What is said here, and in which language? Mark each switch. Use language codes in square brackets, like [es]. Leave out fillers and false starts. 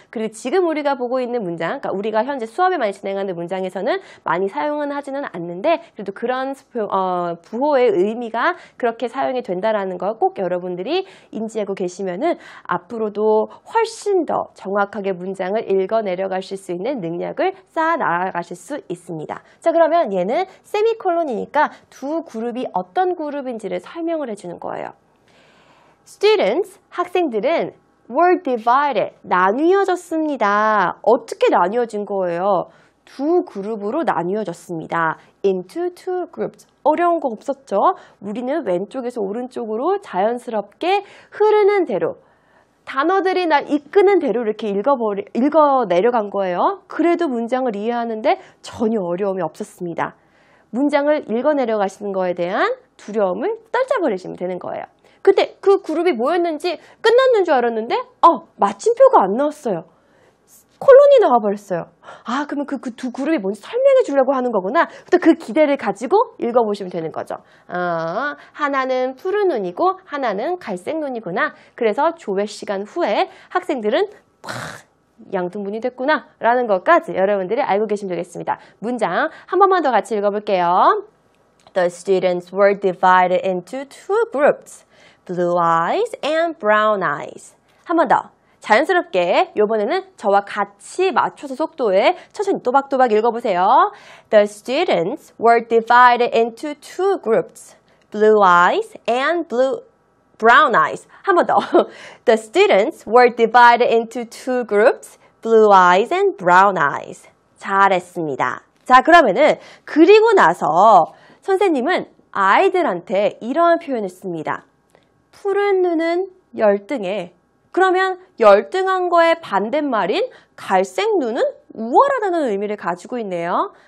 [ko] 그리고 지금 우리가 보고 있는 문장, 그러니까 우리가 현재 수업에 많이 진행하는 문장에서는 많이 사용은 하지는 않는데 그래도 그런 부호의 의미가 그렇게 사용이 된다라는 걸 꼭 여러분들이 인지하고 계시면은 앞으로도 훨씬 더 정확하게 문장을 읽어 내려가실 수 있는 능력을 쌓아 나가실 수 있습니다. 자, 그러면 얘는 세미콜론이니까 두 그룹이 어떤 그룹인지를 설명을 해주는 거예요. Students, 학생들은 [en] were divided, [ko] 나뉘어졌습니다. 어떻게 나뉘어진 거예요? 두 그룹으로 나뉘어졌습니다. [en] Into two groups. [ko] 어려운 거 없었죠? 우리는 왼쪽에서 오른쪽으로 자연스럽게 흐르는 대로 단어들이 날 이끄는 대로 이렇게 읽어 내려간 거예요. 그래도 문장을 이해하는데 전혀 어려움이 없었습니다. 문장을 읽어 내려가시는 거에 대한 두려움을 떨쳐버리시면 되는 거예요. 근데 그 그룹이 뭐였는지 끝났는 줄 알았는데 마침표가 안 나왔어요. 콜론이 나와버렸어요. 그러면 그 두 그룹이 뭔지 설명해 주려고 하는 거구나. 또 그 기대를 가지고 읽어보시면 되는 거죠. 하나는 푸른 눈이고 하나는 갈색 눈이구나. 그래서 조회 시간 후에 학생들은 양등분이 됐구나 라는 것까지 여러분들이 알고 계시면 되겠습니다. 문장 한 번만 더 같이 읽어볼게요. [en] The students were divided into two groups. Blue eyes and brown eyes. [ko] 한 번 더. 자연스럽게 이번에는 저와 같이 맞춰서 속도에 천천히 또박또박 읽어보세요. [en] The students were divided into two groups. Blue eyes and brown eyes. [ko] 한 번 더. [en] The students were divided into two groups. Blue eyes and brown eyes. [ko] 잘했습니다. 자, 그러면은 그리고 나서 선생님은 아이들한테 이러한 표현을 씁니다. 푸른 눈은 열등해. 그러면 열등한 거의 반대말인 갈색 눈은 우월하다는 의미를 가지고 있네요.